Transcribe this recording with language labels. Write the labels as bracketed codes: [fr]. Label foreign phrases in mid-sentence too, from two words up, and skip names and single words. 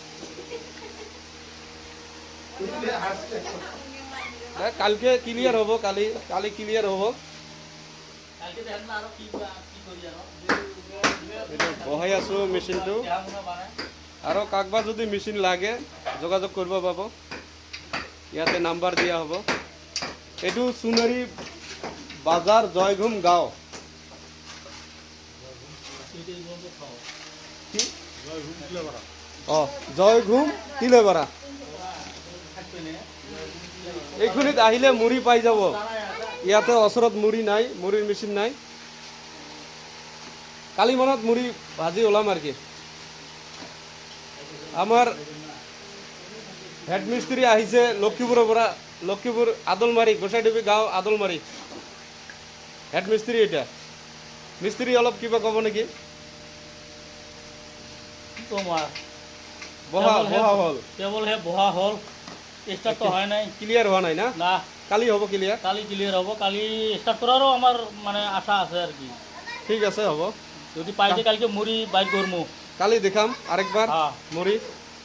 [as] কালকে ক্লিয়ার হব, কালি ক্লিয়ার হব। বহাই আছো মেশিনটো। আর কাকবা যদি মেশিন লাগে যোগাযোগ করব পাব। ইয়াতে নাম্বার দিয়া হব। এইটো চুনৰী বাজাৰ জয়ঘুম গাঁও। জয়ঘুম তিলেপাৰা। এইখিনিত আহিলে মুড়ি পাই যাব। ইয়াতে ওচৰত মুড়ি নাই, মুড়িৰ মেচিন নাই। কালি মনত মুড়ি ভাজি ওলাম আর কি। আমার হেড মিস্ত্রি আহিছে লক্ষীপুৰৰ পৰা, লক্ষীপুৰ আদলমাৰী, গোসাইডুবি গাঁও আদলমাৰী। হেড মিস্ত্রি এটা। মিস্ত্রি অলপ কিবা ক'ব নেকি? বহা হল, কেবল হে বহা হল, স্টার্ট তো হয় নাই, ক্লিয়ার হওয়া নাই না? না কালি হব ক্লিয়ার। কালি ক্লিয়ার হব। কালি স্টার্ট করারও আমার মানে আশা আছে আর কি। ঠিক আছে, হব। যদি পাইছে কালকে মুড়ি বাইক করবো। কালি দেখাম আরেকবার হ্যাঁ। মুড়ি।